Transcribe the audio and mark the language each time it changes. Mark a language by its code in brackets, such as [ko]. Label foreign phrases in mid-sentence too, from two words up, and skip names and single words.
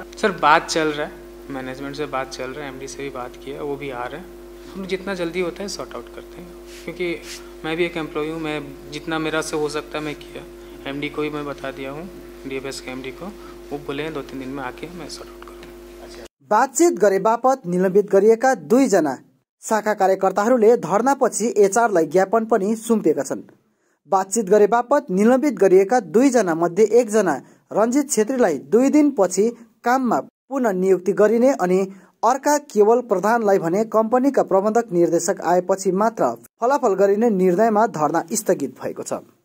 [hi] सर बात चल रहा है, मैनेजमेंट से बात चल रहा है, एमडी से भी बात किया, वो भी आ रहे हैं, हम जितना जल्दी होता है [en] sort out [hi] करते हैं, क्योंकि मैं भी एक एम्प्लॉय हूँ, मैं जितना मेरा से हो सकता है मैं किया, एमडी को भी मैं बता दिया हूँ, डीएफएस के एमडी को, वो बोले हैं 2-3 दिन में आके मैं [en] sort out [hi] करूँ। [ne] बातचित गरे बापत निलम्बित गरिएका 2 जना शाखा कार्यकर्ताहरूले धरनापछि एचआरलाई ज्ञापन पनि सुम्पिएका छन्। बातचित गरे बापत निलम्बित गरिएका 2 जना मध्ये 1 जना रञ्जित छेत्रीलाई 2 दिनपछि काममा पुनः नियुक्ति गरिने अनि अर्का केवल प्रधानलाई भने कम्पनीका प्रबन्धक निर्देशक आएपछि मात्र फलाफल गरिने निर्णयमा धरना स्थगित भएको छ।